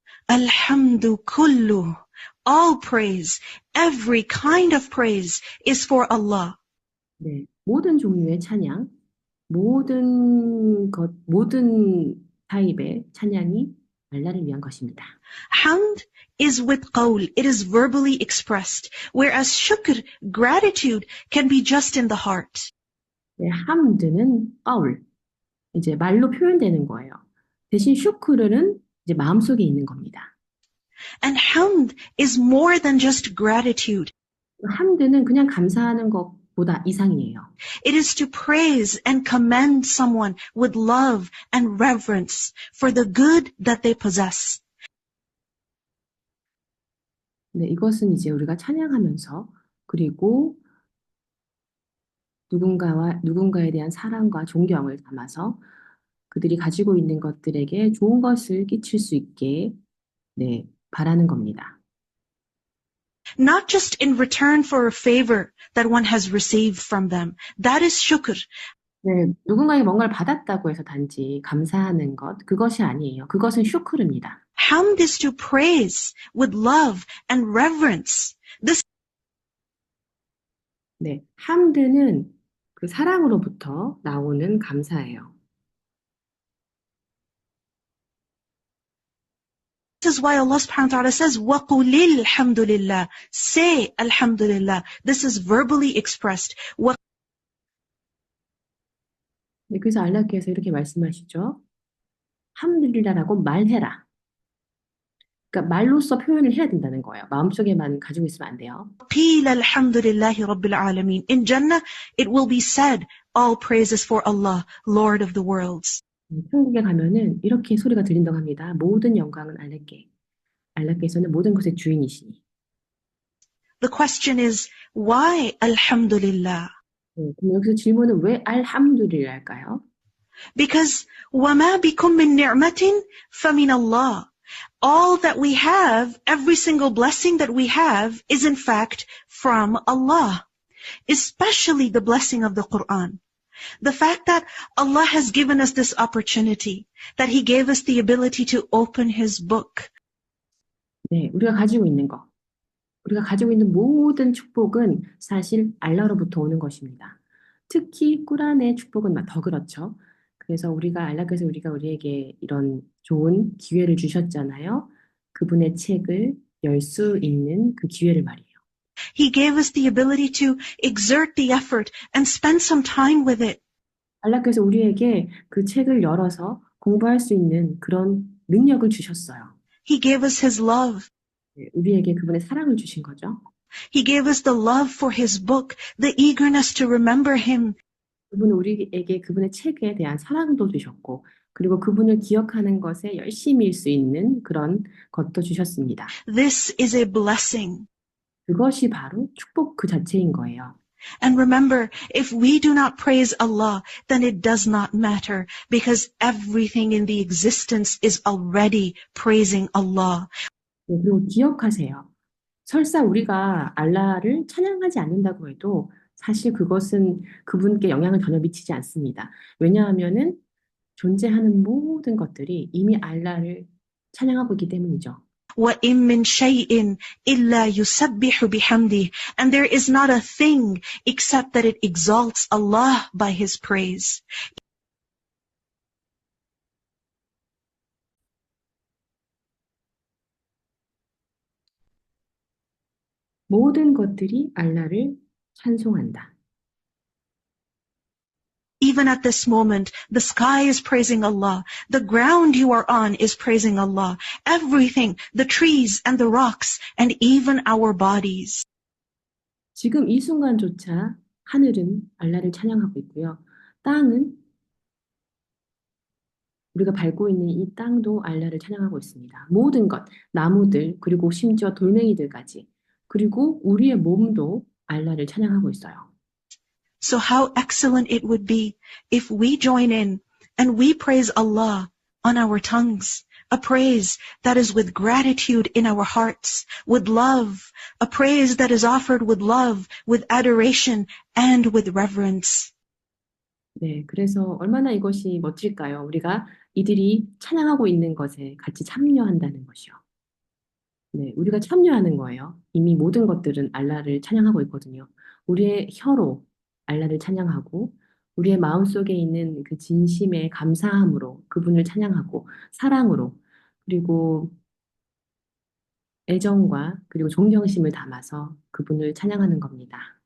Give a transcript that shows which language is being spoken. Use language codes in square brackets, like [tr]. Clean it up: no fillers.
[ar] Alhamdu kullu. [en] All praise, every kind of praise is for Allah. [ko] 네, 모든 종류의 찬양, 모든 타입의 찬양이 알라를 위한 것입니다. [en] Hamd is with qawl, it is verbally expressed, whereas shukr, gratitude, can be just in the heart. [ko] 네, 함드는 qawl, 이제 말로 표현되는 거예요. 대신 슈크르는 이제 마음속에 있는 겁니다. [en] And hamd is more than just gratitude. [ko] 함드는 그냥 감사하는 것보다 이상이에요. [en] It is to praise and commend someone with love and reverence for the good that they possess. [ko] 네, 이것은 이제 우리가 찬양하면서 그리고 누군가에 대한 사랑과 존경을 담아서 그들이 가지고 있는 것들에게 좋은 것을 끼칠 수 있게 네, 바라는 겁니다. [en] Not just in return for a favor that one has received from them. That is shukr. [ko] 네, 누군가에게 뭔가를 받았다고 해서 단지 감사하는 것, 그것이 아니에요. 그것은 슈크르입니다. [en] Hamd is to praise with love and reverence. This [ko] 네, 함드는 그 사랑으로부터 나오는 감사예요. [en] is why Allah subhanahu wa ta'ala says, [ar] وَقُلِ الْحَمْدُ لِلَّهِ. [en] Say Alhamdulillah. This is verbally expressed. [ko] 네, 그래서 알라께서 이렇게 말씀하시죠. 함들리라라고 말해라. 그러니까 말로써 표현을 해야 된다는 거예요. 마음속에만 가지고 있으면 안 돼요. [ar] قِيلَ الْحَمْدُ لِلَّهِ رَبِّ الْعَالَمِينَ. [en] In Jannah, it will be said, all praises for Allah, Lord of the worlds. [ko] 천국에 가면은 이렇게 소리가 들린다고 합니다. 모든 영광은 알라께. 알라께서는 모든 것의 주인이시니. [en] The question is, why Alhamdulillah? [ko] 네, 그럼 여기서 질문은 왜 알함두릴랄까요? [en] Because [ar] وَمَا بِكُم مِّن نِعْمَةٍ فَمِنَ اللَّهِ. [en] All that we have, every single blessing that we have, is in fact from Allah. Especially the blessing of the Quran. The fact that Allah has given us this opportunity, that He gave us the ability to open His book. [ko] 네, 우리가 가지고 있는 모든 축복은 사실 알라로부터 오는 것입니다. 특히 꾸란의 축복은 더 그렇죠. 그래서 알라께서 우리에게 이런 좋은 기회를 주셨잖아요. 그분의 책을 열 수 있는 그 기회를 말이에요. [en] He gave us the ability to exert the effort and spend some time with it. [ko] 알라께서 우리에게 그 책을 열어서 공부할 수 있는 그런 능력을 주셨어요. [en] He gave us His love. [ko] 네, 우리에게 그분의 사랑을 주신 거죠. [en] He gave us the love for His book, the eagerness to remember Him. [ko] 그분은 우리에게 그분의 책에 대한 사랑도 주셨고, 그리고 그분을 기억하는 것에 열심일 수 있는 그런 것도 주셨습니다. [en] This is a blessing. [ko] 그것이 바로 축복 그 자체인 거예요. [en] And remember, if we do not praise Allah, then it does not matter because everything in the existence is already praising Allah. [ko] 네, 그리고 기억하세요. 설사 우리가 알라를 찬양하지 않는다고 해도 사실 그것은 그분께 영향을 전혀 미치지 않습니다. 왜냐하면은 존재하는 모든 것들이 이미 알라를 찬양하고 있기 때문이죠. [ar] وَإِن مِّن شَيْءٍ إِلَّا يُسَبِّحُ بِحَمْدِهِ. [en] And there is not a thing except that it exalts Allah by His praise. [ko] 모든 것들이 알라를 찬송한다. [en] Even at this moment, the sky is praising Allah. The ground you are on is praising Allah. Everything, the trees and the rocks, and even our bodies. [ko] 지금 이 순간조차 하늘은 알라를 찬양하고 있고요. 땅은 우리가 밟고 있는 이 땅도 알라를 찬양하고 있습니다. 모든 것, 나무들, 그리고 심지어 돌멩이들까지, 그리고 우리의 몸도 알라를 찬양하고 있어요. [en] So how excellent it would be if we join in and we praise Allah on our tongues, a praise that is with gratitude in our hearts, with love, a praise that is offered with love, with adoration, and with reverence. [ko] 네, 그래서 얼마나 이것이 멋질까요? 우리가 이들이 찬양하고 있는 것에 같이 참여한다는 것이요. 네, 우리가 참여하는 거예요. 이미 모든 것들은 알라를 찬양하고 있거든요. 우리의 혀로 알라를 찬양하고 우리의 마음속에 있는 그 진심의 감사함으로 그분을 찬양하고 사랑으로 그리고 애정과 그리고 존경심을 담아서 그분을 찬양하는 겁니다.